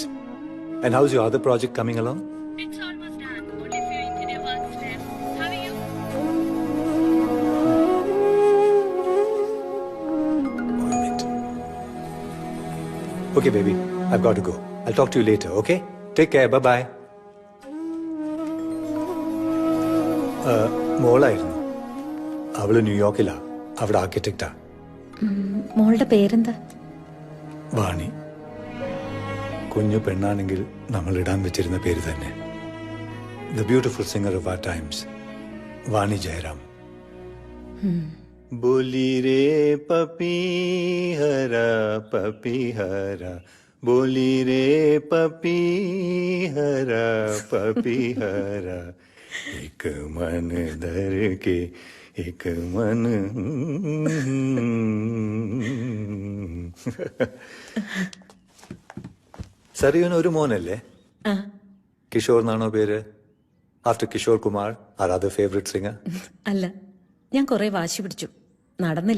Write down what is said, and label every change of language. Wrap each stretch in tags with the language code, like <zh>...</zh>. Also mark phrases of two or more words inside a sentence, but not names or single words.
<en>And how's your other project coming along? It's almost done. Only few interior works left. How are you? Okay, baby. I've got to go. I'll talk to you later, okay? Take care. Bye-bye.</en> <ml>മോളായിരുന്നു. അവള് ന്യൂയോർക്കിലാ. അവിടെ ആർക്കിടെക്റ്റാ. മോളുടെ പേരെന്താ? വാണി. കുഞ്ഞു പെണ്ണാണെങ്കിൽ നമ്മൾ ഇടാൻ വെച്ചിരുന്ന പേര് തന്നെ.</ml> <en>The beautiful singer of our times, വാണി ജയറാം.</en> <hi>बोली रे पपीहरा पपीहरा, बोली रे पपीहरा पपीहरा, एक मन धर के एक मन.</hi> <ml>സറിയുന് ഒരു മോനല്ലേ? കിഷോർ എന്നാണോ പേര്?</ml> <en>After Kishore Kumar, our other favourite singer?</en> <ml>അല്ല, ഞാൻ കുറെ വാശി പിടിച്ചു, നടന്നില്ല.</ml>